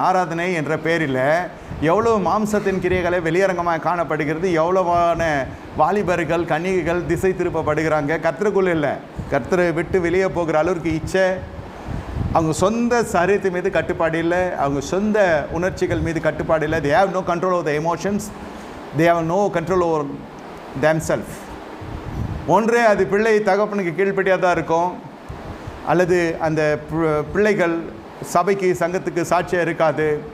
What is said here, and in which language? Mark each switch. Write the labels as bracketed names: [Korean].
[Tamil] ஆராதனை என்ற பேரில் எவ்வளோ மாம்சத்தின் கிரியைகளை வெளியரங்கமாக காணப்படுகிறது. எவ்வளவான வாலிபர்கள் கன்னிகைகள் திசை திருப்பப்படுகிறாங்க. கர்த்தருக்குள்ளே இல்லை, கர்த்தரை விட்டு வெளியே போகிற அளவுக்கு இச்சை. அவங்க சொந்த சரீரத்து மீது கட்டுப்பாடு இல்லை, அவங்க சொந்த உணர்ச்சிகள் மீது கட்டுப்பாடு இல்லை. [English] they have no control over the emotions, they have no control over themselves. [Tamil] ஒன்றே அது பிள்ளை தகப்பனுக்கு கீழ்ப்படியாக தான் இருக்கும், அல்லது அந்த பிள்ளைகள் சபைக்கு சங்கத்துக்கு சாட்சியாக இருக்காது.